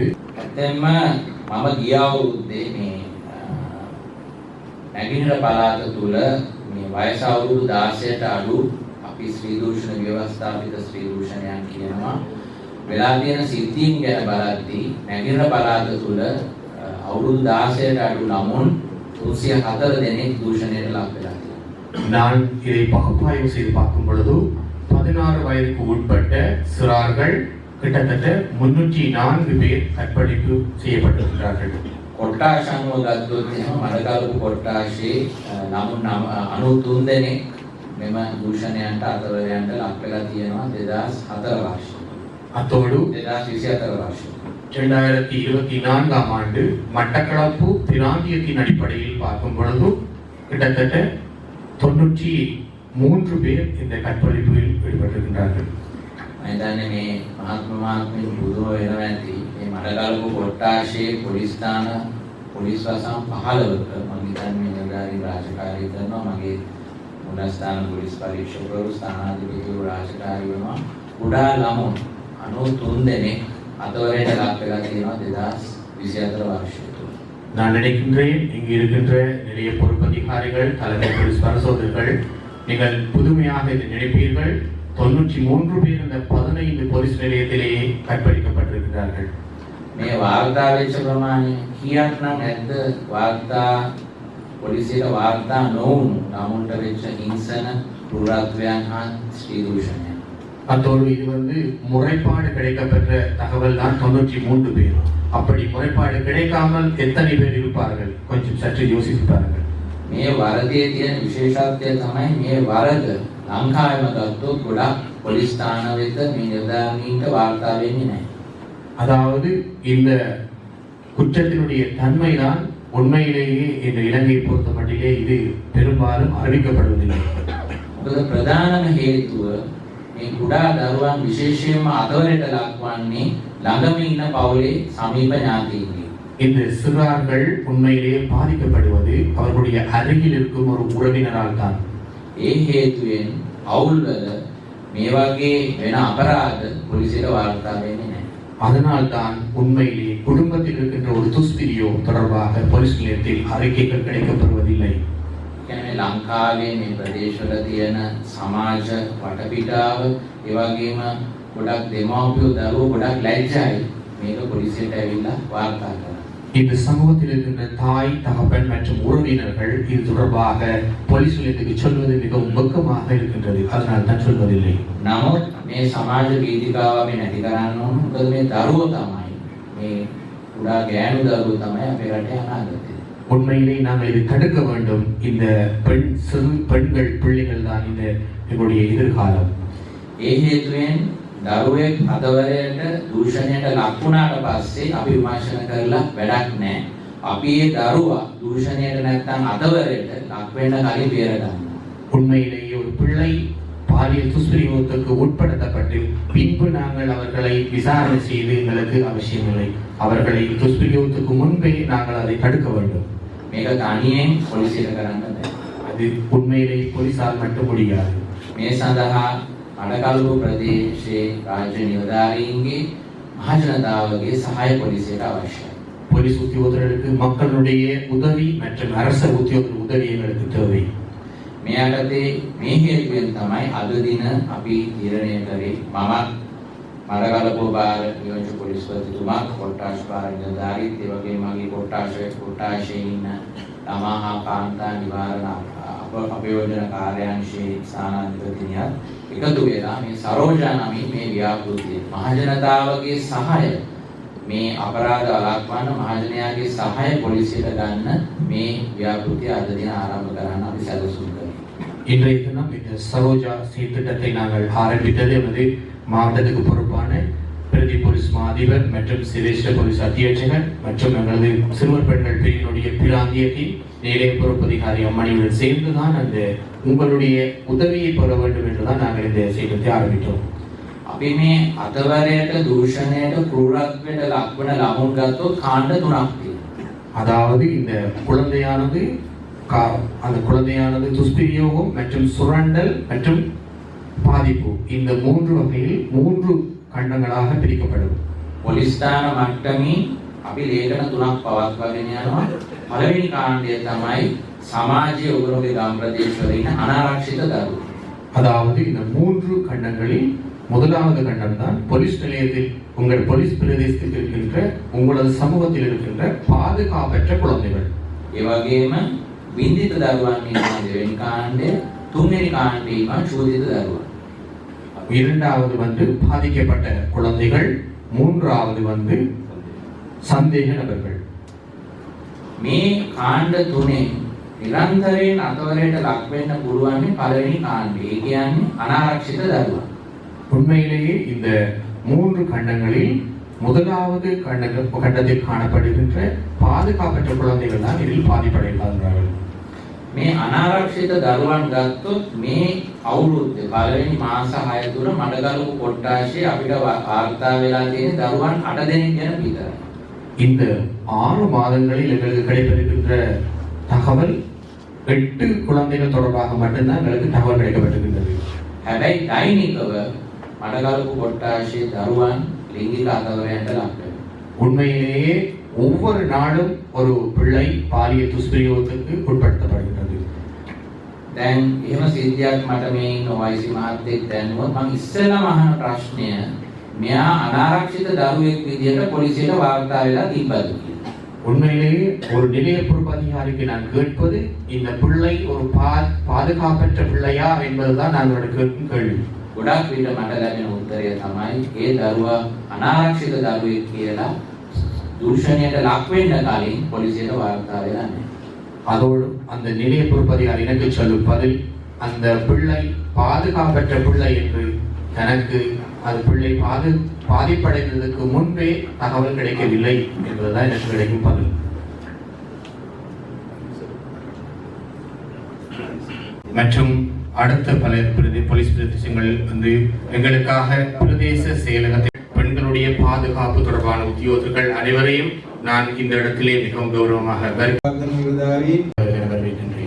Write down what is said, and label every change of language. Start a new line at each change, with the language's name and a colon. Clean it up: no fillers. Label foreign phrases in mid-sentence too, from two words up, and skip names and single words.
Sinhala: ඇත්තෙන්ම මම ගිය අවුරුද්දේ මේ නැගිනහිර පළාත තුල මේ වයස අවුරුදු 16ට අඩු අපි ස්ත්‍රී දූෂණ ව්‍යවස්ථාපිත ස්ත්‍රී දූෂණයන් කියනවා. වෙලා තියෙන සිද්ධීන් ගැන බලද්දී නැගිනහිර පළාත තුල අවුරුදු 16ට අඩු ළමුන් 304 දෙනෙක් දූෂණයට ලක් වෙලා තියෙනවා.
Tamil: நான் இதை பகுப்பாய்வு செய்து பார்க்கும் பொழுது 16 வயதுக்கு உட்பட்ட சிறார்கள் கிட்டத்தட்ட 304 பேர் கற்பழிப்பு செய்யப்பட்டிருக்கிறார்கள்.
Sinhala: කොට්ටාශංව ගත්තොත් එහෙනම් මඩකලපු කොට්ටාශේ ළමුන් 93 දෙනෙක් මෙම දූෂණයන්ට අතවරයන්ට ලක් වෙලා තියෙනවා 2004 වර්ෂයේ.
Tamil: அத்தோடு 2024 வர்ஷம் 2024ஆம் ஆண்டு மட்டக்களப்பு பிராந்தியத்தின் அடிப்படையில் பார்க்கும் பொழுது கிட்டத்தட்ட 93 பேர் இந்த கற்பழிப்பில் ஈடுபட்டிருக்கின்றார்கள்.
Sinhala: මම මේ මහත්මින් බුදුම වෙනවා ඇති මේ මඩකලපු කොට්ටාශේ පොලිස් ස්ථාන පොලිස් වසම් 15ක මම හිතන්නේ නිලධාරී රාජකාරී කරනවා මගේ මුලස්ථාන පොලිස් පරීක්ෂකවරු ස්ථානාධිපතිවරු රාජකාරී වෙනවා කුඩා ළමුන් 93 දෙනෙක් අතවරයට ලක් වෙලා තියෙනවා 2024 වර්ෂයේ.
Tamil: நான் நினைக்கின்றேன் இங்கு இருக்கின்ற நிறைய பொறுப்பதிகாரிகள் தலைமை போலீஸ் பரிசோதகர்கள் நீங்கள் புதுமையாக இதை நினைப்பீர்கள் 93 பேர் இந்த 15 போலீஸ் நிலையத்திலேயே கற்பழிக்கப்பட்டிருக்கிறார்கள்.
Sinhala: මේ වාර්තා වෙච්ච ප්‍රමාණය කීයක් නම් ඇද්ද වාර්තා පොලිසියට වාර්තා නොවුණු ළමුන්ට වෙච්ච හිංසන ක්‍රූරත්වයන් හා ස්ත්‍රී දූෂණය.
Tamil: அத்தோடு இது முறைப்பாடு கிடைக்கப்பெற்ற தகவல் தான் 93 பேர். அப்படி முறைப்பாடு கிடைக்காமல் எத்தனை பேர் இருப்பார்கள் கொஞ்சம் சற்று யோசித்து பாருங்கள்.
Sinhala: මේ වරදේ තියෙන විශේෂත්වය තමයි මේ වරද ලංකාවේම ගත්තොත් ගොඩක් පොලිස් ස්ථාන වෙත මේ නිලධාරීන්ට වාර්තා වෙන්නේ නැහැ.
Tamil: அதாவது இந்த குற்றத்தினுடைய தன்மைதான் உண்மையிலேயே இந்த இலங்கையை பொறுத்த மட்டிலே இது பெரும்பாலும் அறிவிக்கப்படுவதில்லை.
Sinhala: මොකද ප්‍රධානම හේතුව මේ කුඩා දරුවන් විශේෂයෙන්ම අතවරයට ලක්වන්නේ ළඟම ඉන්න පවුලේ සමීප ඥාතීන්ගේ.
Tamil: இந்த சிறார்கள் உண்மையிலேயே பாதிக்கப்படுவது அவர்களுடைய அருகில் இருக்கும் ஒரு உறவினரால் தான்.
Sinhala: ඒ හේතුවෙන් අවුල්වල මේ වගේ වෙන අපරාධ පොලිසියට වාර්තා වෙන්නේ නැහැ.
Tamil: அதனால் தான் உண்மையிலே குடும்பத்தில் இருக்கின்ற ஒரு துஷ்பிரியோ தொடர்பாக போலீஸ் நிலையத்தில் அறிக்கைகள் கிடைக்கப்பெறுவதில்லை.
Sinhala: කියන්නේ ලංකාවේ මේ ප්‍රදේශවල තියෙන සමාජ වටපිටාව ඒ වගේම ගොඩක් දෙමාපියෝ දරුවෝ ගොඩක් ලැජ්ජයි මේක පොලිසියට ඇවිල්ලා වාර්තා කරන්න.
Tamil: இந்த சமூகத்தில் இருக்கின்ற தாய் தகப்பன் மற்றும் உறவினர்கள் இது தொடர்பாக போலீஸ் நிலையத்துக்கு சொல்வது மிகவும் வெட்கமாக இருக்கின்றது. அதனால் தான் சொல்வதில்லை.
Sinhala: නමුත් මේ සමාජ වේදිකාව අපි නැති කරන්න ඕන. මොකද මේ දරුවෝ තමයි මේ කුඩා ගෑනු දරුවෝ තමයි අපේ රටේ අනාගතය.
Tamil: உண்மையிலே நாங்கள் இதை தடுக்க வேண்டும். இந்த பெண்கள் பிள்ளைகள் தான் இந்த எங்களுடைய எதிர்காலம்.
Sinhala: ඒ හේතුවෙන් දරුවෙක් අතවරයට දූෂණයට ලක් වුණාට පස්සේ අපි විමර්ශන කරලා වැඩක් නැහැ. අපි ඒ දරුවා දූෂණයට නැත්නම් අතවරයට ලක් වෙන්න කලින් බේර ගන්න.
Tamil: உண்மையிலேயே ஒரு பிள்ளை பாலியல் துஷ்பிரயோகத்துக்கு உட்படுத்தப்பட்டு பின்பு நாங்கள் அவர்களை விசாரணை செய்து எங்களுக்கு அவசியமில்லை. அவர்களை துஷ்பிரயோகத்துக்கு முன்பே நாங்கள் அதை தடுக்க வேண்டும்.
Sinhala: මේක තනියෙන් පොලිසියට කරන්න බෑ.
Tamil: அது உண்மையிலேயே போலீசால் மட்டும் முடியாது.
Sinhala: මේ සඳහා මඩකලපු ප්‍රදේශයේ රාජ්‍ය නිලධාරීන්ගේ මහජනතාවගේ සහාය පොලිසියට අවශ්‍යයි.
Tamil: போலீஸ் உத்தியோகத்தர்களுக்கு மக்களுடைய உதவி மற்றும் அரச உத்தியோகத்தர் உதவி எங்களுக்கு தேவை.
Sinhala: මේ යටතේ මේ හේතුවෙන් තමයි අද දින අපි තීරණය කරේ මමත් මඩකලපු භාර නියෝජ්‍ය පොලිස්පතිතුමා කොට්ටාශ භාර නිලධාරීත් ඒ වගේම මගේ කොට්ටාශයේ ඉන්න ළමා හා කාන්තා නිවාරණ අපයෝජන කාර්යාංශයේ ස්ථානාධිපතිනියත් එකතු වෙලා මේ සරෝජා නමින් මේ ව්‍යාපෘතිය මහජනතාවගේ සහාය මේ අපරාධ වළක්වන්න මහජනයාගේ සහාය පොලිසියට ගන්න මේ ව්‍යාපෘතිය අද දින ආරම්භ කරන්න අපි සැලසුම් කරනවා.
Tamil: இன்றைய தினம் இந்த சரோஜா சீர்திட்டத்தை நாங்கள் ஆரம்பித்தது எமது மாவட்டத்துக்கு பொறுப்பான பிரதி போலீஸ் மா அதிபர் மற்றும் சிரேஷ்ட போலீஸ் அத்தியட்சகர் மற்றும் எங்களது சிறுவர் பெண்கள் பிரிவினுடைய பிராந்திய டீம் நிலைய பொறுப்பதிகாரி அம்மணியுடன் சேர்ந்துதான் அந்த உங்களுடைய உதவியை பெற வேண்டும் என்றுதான் நாங்கள் இந்த செய்தியை ஆரம்பித்தோம்.
Sinhala: අපි මේ අතවරයට දූෂණයට ක්‍රූරත්වයට ලක්වන ළමුන් ගත්තොත් කාණ්ඩ 3ක් තියෙනවා.
Tamil: அதாவது இந்த குழந்தையானது அந்த குழந்தையானது துஷ்பிரயோகம் மற்றும் சுரண்டல் மற்றும் பாதிப்பு இந்த 3 வகையில் 3 கண்டங்களாக பிரிக்கப்படும்.
Sinhala: පොලිස් ස්ථාන මට්ටමින් අපි ලේඛන 3ක් පවත්වාගෙන යනවා. පළවෙනි කාණ්ඩය තමයි සමාජීය උගුරුගේ ගම් ප්‍රදේශවල ඉන්න අනාරක්ෂිත දරුවෝ.
Tamil: அதாவது இந்த 3 கண்டங்களில் முதலாவது கண்டம் தான் போலீஸ் நிலையத்தில் உங்கள் போலீஸ் பிரதேசத்தில் இருக்கின்ற உங்களது சமூகத்தில் இருக்கின்ற பாதுகாப்பற்ற குழந்தைகள்.
Sinhala: ඒ වගේම විඳිත දරුවන් ඉන්න දෙවෙනි කාණ්ඩය, තුන්වෙනි කාණ්ඩේම චෝදිත දරුවන්.
Tamil: இரண்டாவது வந்து பாதிக்கப்பட்ட குழந்தைகள், மூன்றாவது வந்து சந்தேக நபர்கள்.
Sinhala: මේ කාණ්ඩ තුනේ නිරන්තරයෙන් අතවරයට ලක් වෙන්න පුළුවන් පළවෙනි කාණ්ඩය. ඒ කියන්නේ අනාරක්ෂිත දරුවන්.
Tamil: உண்மையிலேயே இந்த 3 கண்டங்களில் முதலாவது கண்டத்தில் காணப்படுகின்ற பாதுகாப்பற்ற குழந்தைகள் தான் இதில் பாதிப்படைகிறார்கள்.
Sinhala: මේ අනාරක්ෂිත දරුවන් ගත්තොත් මේ අවුරුද්දේ පළවෙනි මාස 6 තුන මඩගලුව කොට්ටාශයේ අපිට වාර්තා වෙලා තියෙන දරුවන් 8 දෙනෙක් ගැන විතරයි.
Tamil: இந்த 6 மாதங்களில் எங்களுக்கு கிடைத்திருக்கின்ற தகவல் 8 குழந்தைகள் தொடர்பாக மட்டும்தான் எங்களுக்கு தகவல் கிடைக்கப்பட்டிருக்கின்றது.
Sinhala: හැබැයි දෛනිකව මඩගලුව කොට්ටාශයේ දරුවන් ලිංගික අතවරයන්ට ලක් වෙනවා.
Tamil: உண்மையிலேயே ஒவ்வொரு நாளும் ஒரு பிள்ளை பாலியல் துஷ்பிரயோகத்துக்கு உட்படுத்தப்படுகிறது.
Sinhala: දැන් එහෙම සිද්ධියක් මට මේ ඉන්න වයිසි මහත්තයෙක් දැනුවත් මම ඉස්සෙල්ලාම අහන ප්‍රශ්නය මෙයා අනාරක්ෂිත දරුවෙක් විදියට පොලිසියට වාර්තා වෙලා තිබ්බද කියලා.
Tamil: உண்மையிலேயே ஒரு நிலைய பொறுப்பு அதிகாரிக்கு நான் கேட்பது இந்த பிள்ளை ஒரு பாதுகாப்பற்ற பிள்ளையா என்பதுதான் நாங்கள் கேட்கும் கேள்வி.
Sinhala: ගොඩක් විට මට ලැබෙන උත්තරය තමයි ඒ දරුවා අනාරක්ෂිත දරුවෙක් කියලා දූෂණයට ලක් වෙන්න කලින් පොලිසියට වාර්තා වෙලා නැහැ.
Tamil: அதோடு அந்த நிலைய பொறுப்பு அதிகாரி எனக்கு சொல்லும் பதில் அந்த பிள்ளை பாதுகாப்பற்ற பிள்ளை என்று தனக்கு அது பிள்ளை பாதிப்படைந்ததற்கு முன்பே தகவல் கிடைக்கவில்லை என்பதுதான் எனக்கு கிடைக்கும் பதில். மற்றும் அடுத்த பல போலீஸ் பிரதேசங்கள் வந்து எங்களுக்காக பிரதேச செயலகத்தில் பெண்களுடைய பாதுகாப்பு தொடர்பான உத்தியோகர்கள் அனைவரையும் நான் இந்த இடத்திலே மிகவும் கௌரவமாக வரவேற்கின்றேன்.